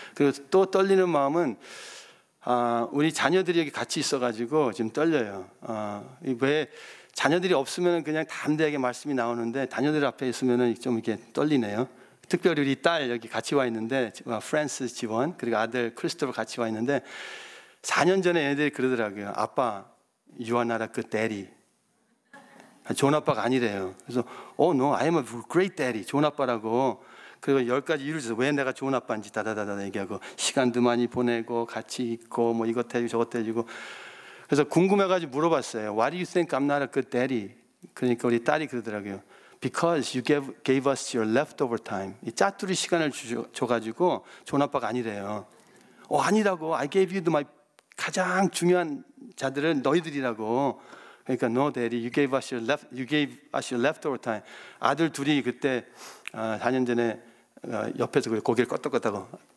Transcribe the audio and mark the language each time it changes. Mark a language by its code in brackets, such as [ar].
[ko] 그리고 또 떨리는 마음은 우리 자녀들이 여기 같이 있어가지고 지금 떨려요. 왜 자녀들이 없으면 그냥 담대하게 말씀이 나오는데 자녀들 앞에 있으면 좀 이렇게 떨리네요. 특별히 우리 딸 여기 같이 와 있는데 프란스 지원 그리고 아들 크리스토퍼 같이 와 있는데 4년 전에 얘네들이 그러더라고요. 아빠, [en] you are not a good daddy. [ko] 좋은 아빠가 아니래요. 그래서 [en] no, I am a great daddy. [ko] 좋은 아빠라고. 그리고 10가지 이유를 줘서 왜 내가 좋은 아빠인지 다다다다 얘기하고 시간도 많이 보내고 같이 있고 뭐 이것 해주고 저것 해주고. 그래서 궁금해가지고 물어봤어요. [en] Why do you think I'm not a good daddy? [ko] 그러니까 우리 딸이 그러더라고요. [en] Because you gave us your leftover time. [ko] 이 짜투리 시간을 줘가지고 좋은 아빠가 아니래요. 아니라고. [en] I gave you my [ko] 가장 중요한 자들은 너희들이라고. 그러니까 [en] no, daddy, you gave us your leftover time. [ko] 아들 둘이 그때 4년 전에 옆에서 고개를 껐덕껐다고.